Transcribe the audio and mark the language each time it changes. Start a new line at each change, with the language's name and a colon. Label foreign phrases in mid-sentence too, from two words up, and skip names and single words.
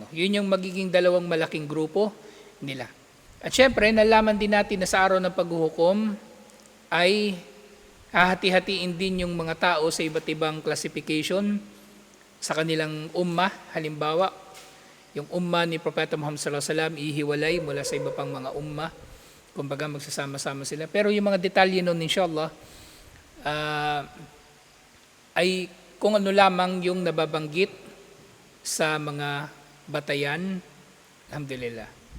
Filipino: Yun yung magiging dalawang malaking grupo nila. At syempre, nalaman din natin na sa araw ng paghuhukom ay hahati-hatiin din yung mga tao sa iba't ibang classification sa kanilang ummah. Halimbawa, yung ummah ni Propeta Muhammad
Arabic: صلى الله عليه وسلم
Filipino: ihiwalay mula sa iba pang mga ummah. Kumbaga magsasama-sama sila. Pero yung mga detalye nun, inshallah, ay kung ano lamang yung nababanggit sa mga batayan. Alhamdulillah.